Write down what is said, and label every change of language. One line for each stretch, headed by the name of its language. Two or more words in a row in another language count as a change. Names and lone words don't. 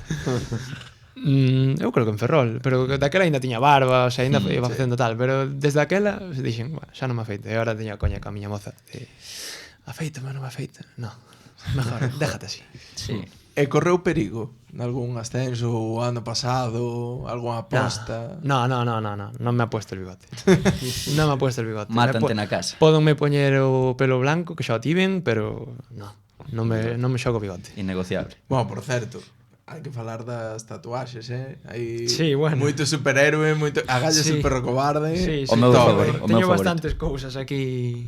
Galician: Eu creo que en Ferrol, pero daquela ainda tiña barba,
Spanish: o sea,
Galician: ainda iba facendo tal, pero desde aquela dixen, bueno, xa non me afeito, e agora teño a coña ca miña moza de afeítame, non me afeita.
Spanish: No, mejor, déjate así. Sí.
Galician: E correu perigo nalgún ascenso o ano pasado, algunha aposta? No, non me
Spanish: ha puesto el bigote. Non me ha puesto el bigote.
Galician: Mátante na casa. Pódenme poñer o pelo blanco, que xa o tiven, pero non me xogo bigote. Innegociable. Bueno, por certo, hai que falar das tatuaxes, Hai
Spanish: Sí, bueno.
Galician: moito superhéroe, moito... Agallas Sí. el perro cobarde. Sí, O meu Top, favorito. Teño favorito. bastantes cousas aquí